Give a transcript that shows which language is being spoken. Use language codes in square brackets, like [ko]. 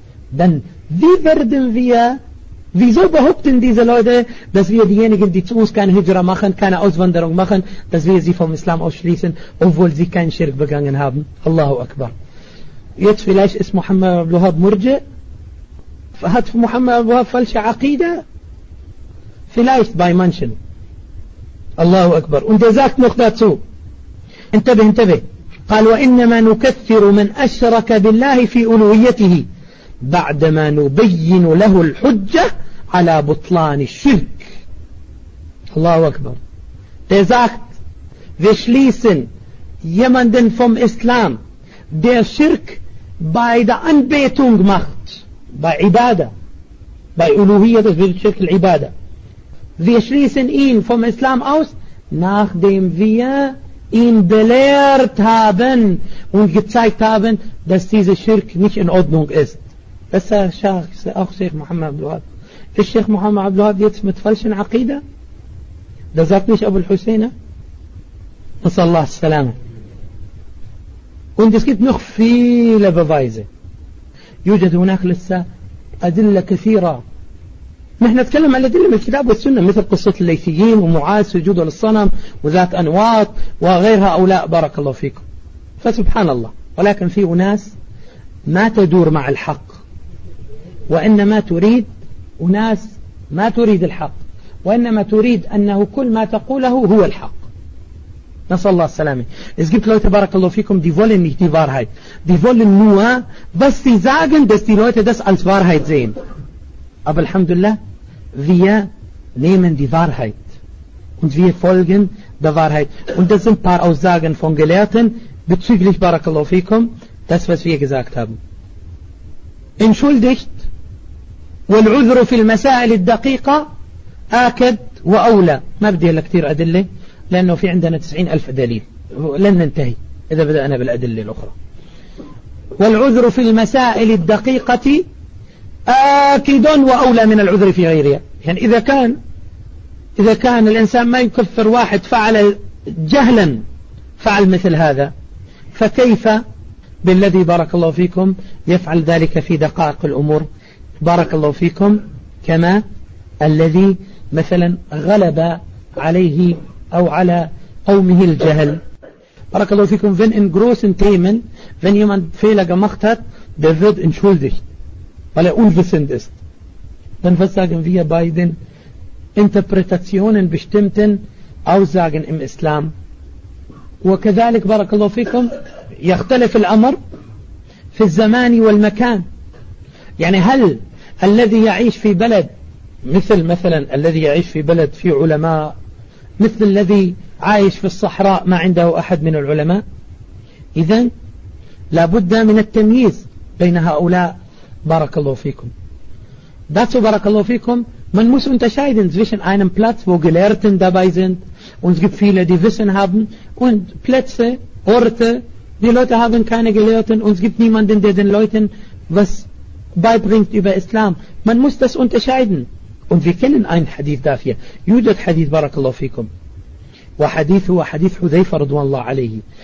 [de] Dann, wie werden wir, wieso behaupten diese Leute, dass wir diejenigen, die zu uns keine Hijra machen, keine Auswanderung machen, dass wir sie vom Islam ausschließen, obwohl sie keinen Schirk begangen haben? Allahu Akbar. Jetzt vielleicht ist Muhammad Abdul Wahab Murji. Hat Muhammad Abdul Wahab falsche Aqida? Vielleicht bei manchen. Allahu Akbar. Und er sagt noch dazu. Entebe, entebe. [ar] قال وإنما نكثر من أشرك بالله في ألوهيته بعدما نبين له الحجة على بطلان الشرك. الله أكبر. [de] Der sagt, wir schließen jemanden vom Islam, der Schirk bei der Anbetung macht, bei Ibadah, bei Uluhiyyah, das wird Schirk al-Ibadah. Wir schließen ihn vom Islam aus, nachdem wir ihn belehrt haben und gezeigt haben, dass dieser Schirk nicht in Ordnung ist. Das sagt auch Sheikh Muhammad Abdu'ad. Ist Sheikh Muhammad Abdu'ad jetzt mit falschen Aqida? Das sagt nicht Abu al-Husayn. Nasallahu alaihi wasallam. Und es gibt noch viele Beweise. [ar] يوجد هناك لسه أدلة كثيرة. نحن نتكلم على أدلة من الكتاب والسنة مثل قصة الليثيين ومعاذ سجود للصنم وذات أنواط وغير هؤلاء بارك الله فيكم. فسبحان الله. ولكن في أناس ما تدور مع الحق وإنما تريد أناس ما تريد الحق وإنما تريد أنه كل ما تقوله هو الحق. نسأل الله السلامة. [de] Es gibt Leute, [ar] بارك الله فيكم, [de] die wollen nicht die Wahrheit. Die wollen nur, was sie sagen, dass die Leute das als Wahrheit sehen. Aber Alhamdulillah, wir nehmen die Wahrheit. Und wir folgen der Wahrheit. Und das sind ein paar Aussagen von Gelehrten bezüglich, [ar] بارك الله فيكم, [de] das, was wir gesagt haben. Entschuldigt, [ar] والعذر في المسائل الدقيقة آكد وأولى. ما بدي لك كتير أدلة. لأنه في عندنا 90,000 دليل لن ننتهي إذا بدأنا بالأدلة الأخرى. والعذر في المسائل الدقيقة آكد وأولى من العذر في غيرها. يعني إذا كان الإنسان ما يكفر واحد فعل جهلا فعل مثل هذا, فكيف بالذي بارك الله فيكم يفعل ذلك في دقائق الأمور, بارك الله فيكم, كما الذي مثلا غلب عليه أو على قومه الجهل. بارك الله فيكم. [de] wenn in großen Themen wenn jemand Fehler gemacht hat, der wird entschuldigt, weil unwissend ist. Dann was sagen wir bei den Interpretationen bestimmten Aussagen im Islam? [ar] وكذلك بارك الله فيكم يختلف الأمر في الزمان والمكان. يعني هل الذي يعيش في بلد مثلا الذي يعيش في بلد في علماء مثل الذي عايش في الصحراء ما عنده أحد من العلماء؟ إذن لابد من التمييز بين هؤلاء, بارك الله فيكم. [de] dazu [ar] بارك الله فيكم [de] man muss unterscheiden zwischen einem Platz wo Gelehrten dabei sind und es gibt viele die Wissen haben und Plätze, Orte die Leute haben keine Gelehrten und es gibt niemanden der den Leuten was beibringt über Islam. Man muss das unterscheiden. Und wir kennen einen Hadith dafür. [ar] يوجد حديث بارك الله فيكم. وحديث هو حديث حذيفة رضي الله عليه.